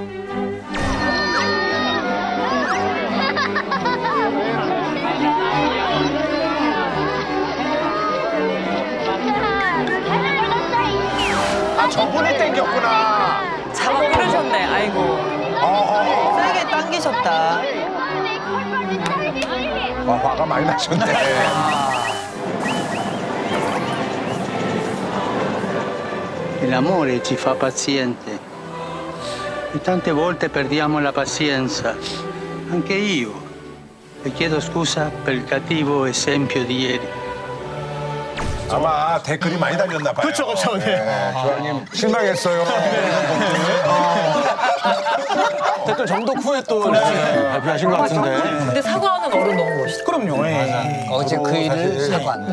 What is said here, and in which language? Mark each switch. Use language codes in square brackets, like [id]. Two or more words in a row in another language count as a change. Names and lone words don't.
[ko] 저분이 땡겼구나. 잡아 끌으셨네. 아이고. 세게 당기셨다. 화가 많이 나셨네. [it] L'amore ci fa paziente e tante volte perdiamo la pazienza, anche io. E chiedo scusa per il cattivo esempio di ieri. [ko] 아마 댓글이 많이 달렸나 봐요. 그렇죠. 교황님 실망했어요. 댓글 정독 후에 또 발표하신 것 같은데. 근데 사과하는 어른 너무 멋있다. 그럼요. 어제 그 일을 사과한다.